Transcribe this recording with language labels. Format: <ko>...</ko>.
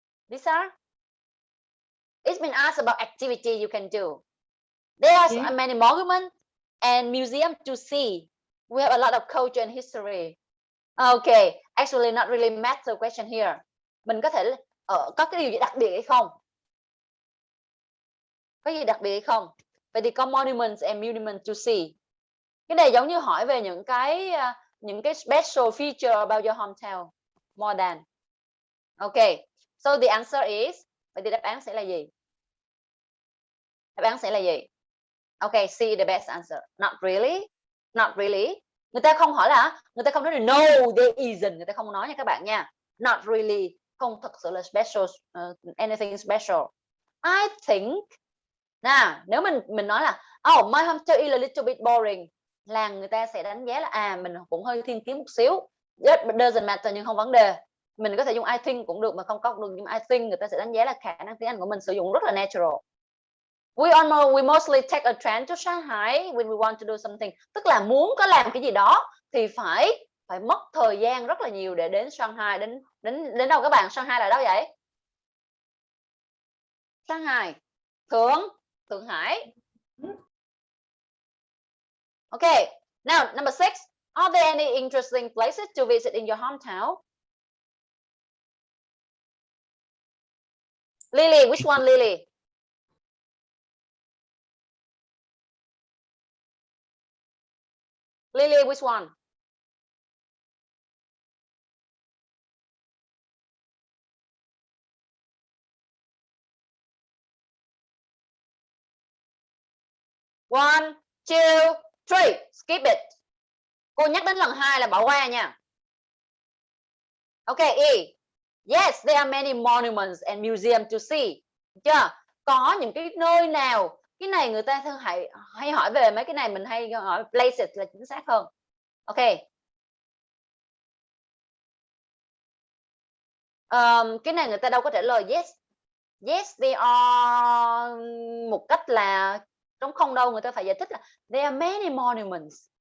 <en>Lisa? It's been asked about activity you can do. There are many monuments and museums to see. We have a lot of culture and history. Okay, actually not really matter question here.</en> <vi>Mình có thể có cái điều gì đặc biệt hay không? Có gì đặc biệt hay không? Vậy thì có</vi> <en>monuments and monuments to see.</en> <vi>Cái này giống như hỏi về những cái</vi> <en>special feature about your hometown. More than. Okay, so the answer is</en> <vi>Vậy thì đáp án sẽ là gì? Đáp án sẽ là gì?</vi> <en>Ok, C the best answer. Not really. Not really.</en> <vi>Người ta không hỏi là, người ta không nói là no there isn't, người ta không nói nha các bạn nha.</vi> <en>Not really,</en> <vi>không thật sự là</vi> <en>special, anything special. I think.</en> <vi>Nào, nếu mình nói là</vi> <en>oh my hometown is a little bit boring,</en> <vi>là người ta sẽ đánh giá là mình cũng hơi thiên kiến một xíu.</vi> <en>It doesn't matter,</en> <vi>nhưng không vấn đề. Mình có thể dùng I think cũng được mà không có được, nhưng I think người ta sẽ đánh giá là khả năng tiếng Anh của mình sử dụng rất là natural.</vi> <en>We mostly take a train to Shanghai when we want to do something.</en> <vi>Tức là muốn có làm cái gì đó thì phải mất thời gian rất là nhiều để đến Shanghai. Đến đâu các bạn? Shanghai là đâu vậy? Shanghai. Thượng Hải.</vi> <en>Okay. Now, number 6. Are there any interesting places to visit in your hometown? Lily, which one, Lily? Lily, which one? One, two, three. Skip it.</en> <vi>Cô nhắc đến lần 2 là bỏ qua nha.</vi> <en>Okay, E. Yes, there are many monuments and museums to see.</en> <vi>Được chưa? Có những cái nơi nào, cái này người ta thường hay hỏi về mấy cái này, mình hay hỏi places là chính xác hơn. Okay. Cái này người ta đâu có trả lời yes.</vi> <en>Yes, there are</en> <vi>một cách là trống không đâu, người ta phải giải thích là</vi> <en>there are many monuments.</en>